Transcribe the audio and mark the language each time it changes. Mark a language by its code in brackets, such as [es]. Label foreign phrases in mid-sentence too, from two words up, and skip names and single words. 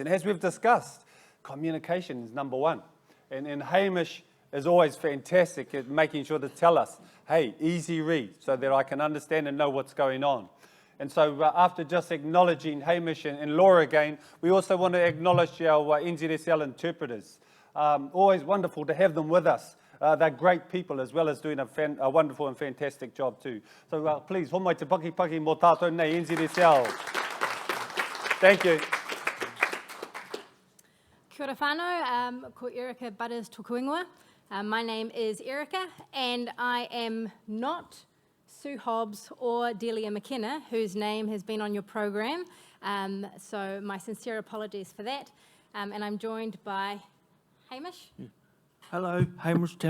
[en] And as we've discussed, communication is number one. And Hamish is always fantastic at making sure to tell us, hey, easy read, so that I can understand and know what's going on. And so after just acknowledging Hamish and Laura again, we also want to acknowledge our NZSL interpreters. Always wonderful to have them with us. They're great people, as well as doing a wonderful and fantastic job too. So please, [mi] homai te paki mō tātou nei NZSL. [en] Thank you. [mi] Kia ora whānau, ko Erica Butters tōku ingoa. [en] My name is Erica, and I am not Sue Hobbs or Delia McKenna, whose name has been on your program. So my sincere apologies for that. And I'm joined by Hamish. Yeah. Hello, Hamish Tamner.